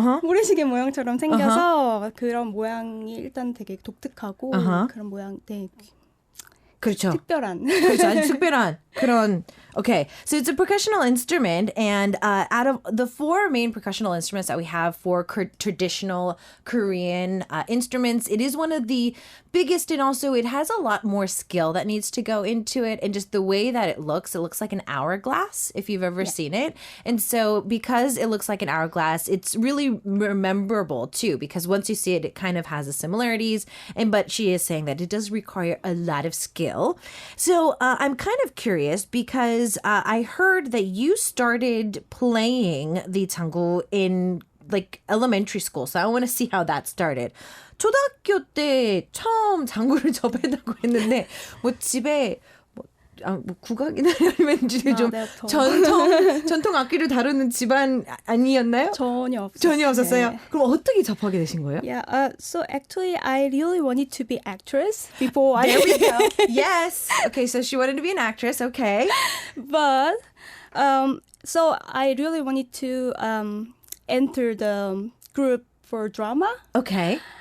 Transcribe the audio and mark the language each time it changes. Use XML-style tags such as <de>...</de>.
<ko>모래시계 모양처럼 생겨서 그런 모양이 일단 되게 독특하고 그런 모양 되게 그렇죠. 특별한. 그렇죠. 아주 특별한 그런.</ko> <en>Okay, so it's a percussional instrument, and out of the 4 main percussional instruments that we have for traditional Korean instruments, it is one of the biggest, and also it has a lot more skill that needs to go into it, and just the way that it looks like an hourglass, if you've ever seen it. And so because it looks like an hourglass, it's really memorable too, because once you see it, it kind of has the similarities, but she is saying that it does require a lot of skill. So I'm kind of curious because I heard that you started playing the tango in like elementary school. So I want to see how that started.</en> <ko>초등학교 때 처음 장구를 접했다고 했는데 뭐 집에 국악이나 아니면 좀 전통 악기를 다루는 집안 아니었나요? 전혀 없었어요. 네. 그럼 어떻게 접하게 되신 거예요?</ko> <en>Yeah, so actually I really wanted to be actress before There we go. Yes. Okay, so she wanted to be an actress. Okay. But so I really wanted to enter the group for drama. Okay.</en>